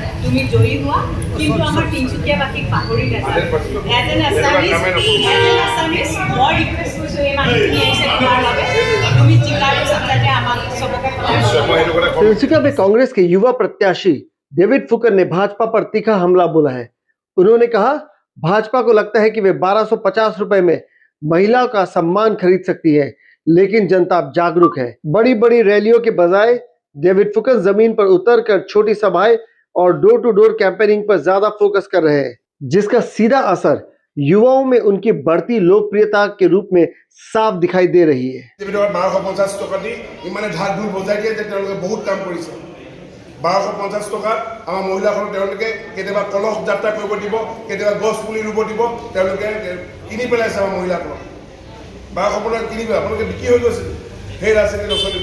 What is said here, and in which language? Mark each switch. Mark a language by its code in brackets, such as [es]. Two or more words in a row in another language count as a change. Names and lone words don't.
[as] তুমি জয়ী হোৱা কিন্তু আমাৰ তিনিচুকীয়াবাসীক পাহৰি নাযায় [en] as an Assamese [as] মই ৰিকুৱেষ্ট কৰিছোঁ এই মানুহখিনি আহিছে তোমাৰ বাবে তুমি জিকাৰ পিছত যাতে আমাক চবকে [hi] तिनसुकिया में कांग्रेस के युवा प्रत्याशी डेविड फुकर ने भाजपा पर तीखा हमला बोला है। उन्होंने कहा भाजपा को लगता है कि वे 1250 रुपए में महिलाओं का सम्मान खरीद सकती है, लेकिन जनता अब जागरूक है। बड़ी बड़ी रैलियों के बजाय डेविड फुकर जमीन पर उतरकर छोटी सभाएं और [en] door to door campaigning [hi] पर ज्यादा फोकस कर रहे हैं, जिसका सीधा असर युवाओं में उनकी बढ़ती लोकप्रियता के रूप में साफ दिखाई दे रही है। [as] 1250 টকা দি ইমানে ঢাক ঢোল বজাই দিয়ে যে তেওঁলোকে বহুত কাম কৰিছে। 1250 টকাত আমাৰ মহিলাসকলক তেওঁলোকে কেতিয়াবা কলহ যাত্ৰা কৰিব দিব, কেতিয়াবা গছ পুলি ৰুব দিব, তেওঁলোকে কিনি পেলাইছে আমাৰ মহিলাসকলক। 1250 টকা কিনিব, আপোনালোকে বিক্ৰী হৈ গৈছে, সেই ৰাজনীতি নচলিব।